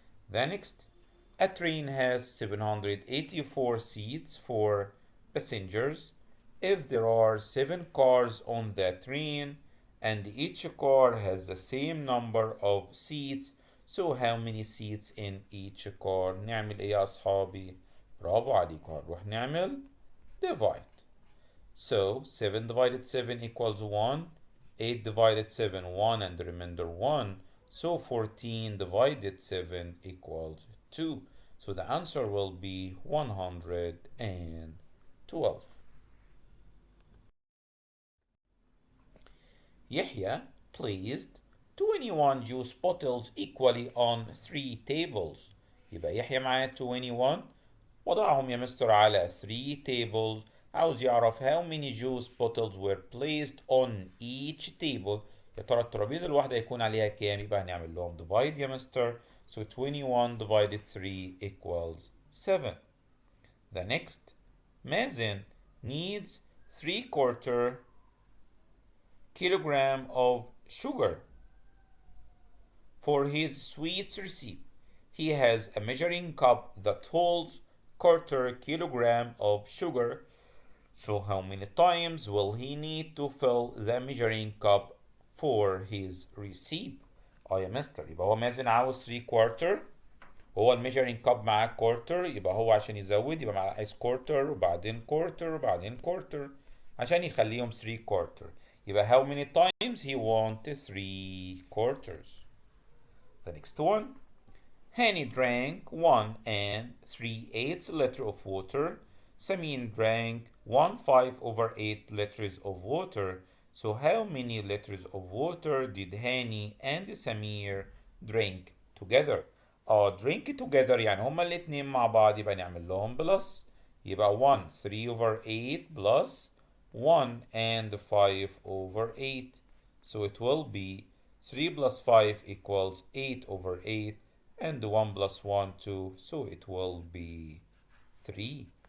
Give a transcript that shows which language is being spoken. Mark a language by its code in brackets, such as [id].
[en] The next, a train has 784 seats for passengers. If there are 7 cars on the train and each car has the same number of seats, so how many seats in each car؟ [ar] نعمل ايه يا اصحابي؟ برافو عليكم. هنروح نعمل divide. [en] So 7 divided 7 equals 1. 8 divided 7 1 and the remainder 1. So 14 divided 7 equals 2. So the answer will be 112. Yahya placed 21 juice bottles equally on 3 tables. [ar] يبقى يحيى معاه 21 وضعهم يا مستر على 3 tables. عاوز يعرف [en] how many juice bottles were placed on each table. [ar] يا ترى الترابيزة الواحدة يكون عليها كام؟ يبقى هنعمل لهم divide يا مستر. [en] So 21 divided 3 equals 7. The next, Mazen needs 3/4 kilogram of sugar for his sweets recipe. He has a measuring cup that holds 1/4 kilogram of sugar. So how many times will he need to fill the measuring cup for his recipe? [ar] اه يا مستر، يبقى هو مازن عاوز 3 كوارتر، هو الميجرنج كاب معاه كورتر، يبقى هو عشان يزود يبقى معاه عايز كورتر وبعدين كورتر وبعدين كورتر عشان يخليهم 3 كورتر. يبقى [en] how many times he want 3 quarters. The next one. Hani drank 1 3/8 liter of water. Samin drank 1/5/8 liters of water. So how many liters of water did Hani and Samir drink together? drink together [ar] يعني هما الاتنين مع بعض يبقى نعمل لهم بلس. يبقى [en] 1 3/8 plus 1 and 5/8. So it will be 3 plus 5 equals 8/8, and 1 plus 1 2, so it will be 3.